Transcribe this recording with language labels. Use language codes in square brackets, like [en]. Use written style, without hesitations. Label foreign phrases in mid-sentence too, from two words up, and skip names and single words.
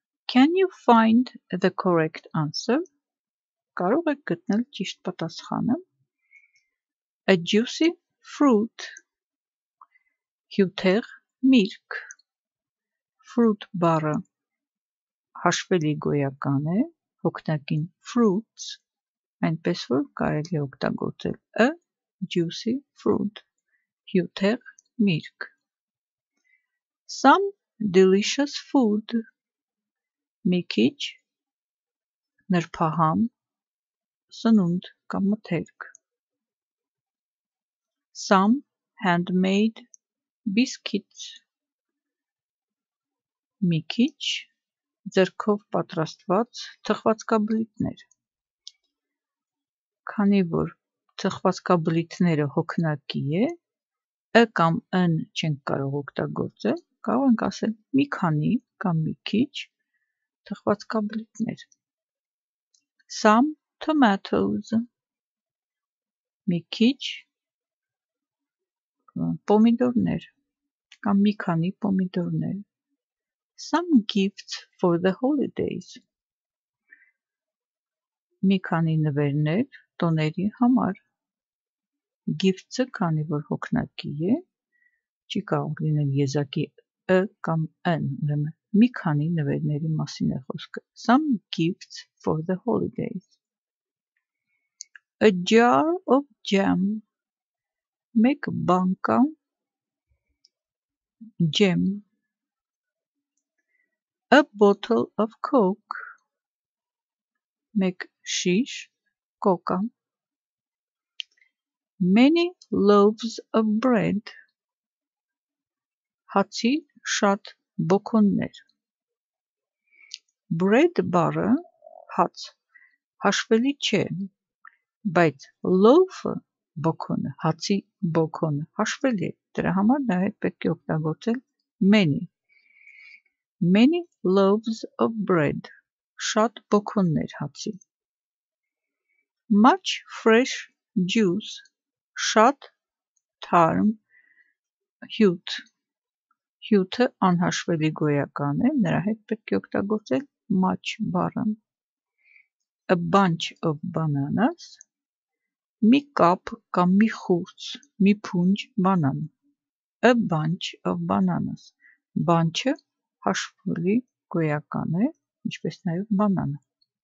[en] Can you find the correct answer? [hy] Կարող եք գտնել ճիշտ պատասխանը. [en] A juicy fruit. [hy] Հյութեղ միրգ. Fruit բառը հաշվելի գոյական է, հոգնակին fruits, այնպես որ կարելի է օգտագործել [en] a juicy fruit. [hy] Հյութեղ միրգ. [en] Some delicious food. [hy] Մի քիչ նրբահամ սնունդ կամ մթերք. [en] Some handmade biscuits. [hy] Մի քիչ ձեռքով պատրաստված թխվածքաբլիթներ. Քանի որ թխվածքաբլիթները հոգնակի է, ը կամ ն չենք կարող օգտագործել, կարող ենք ասել մի քանի կամ մի քիչ թխվածքաբլիթներ. [en] Some tomatoes. [hy] Մի քիչ պոմիդորներ կամ մի քանի պոմիդորներ. [en] Some gifts for the holidays. [hy] Մի քանի նվերներ տոների համար. Gifts-ը, քանի որ հոգնակի է, չի կարող լինել եզակի ը կամ ն, ուրեմն մի քանի նվերների մասին է խոսքը. [en] Some gifts for the holidays. A jar of jam. [hy] Մեկ բանկա ջեմ. [en] A bottle of coke. [hy] Մեկ շիշ կոկա. [en] Many loaves of bread. [hy] Հացի շատ բոքոններ. Bread բառը հաց հաշվելի չէ, բայց loaf-ը բոքոնը, հացի բոքոնը հաշվելի է, դրա համար նրա հետ պետք է օգտագործել many. [en] Many loaves of bread. [hy] Շատ բոքոններ հացի. [en] Much fresh juice. [hy] Շատ թարմ հյութ. Հյութը անհաշվելի գոյական է, նրա հետ պետք է օգտագործել much բառը. [en] A bunch of bananas. [hy] Մի կապ կամ մի խուրձ, մի փունջ բանան. [en] A bunch of bananas. [hy] Bunch-ը հաշվելի գոյական է, ինչպես նաև բանանը.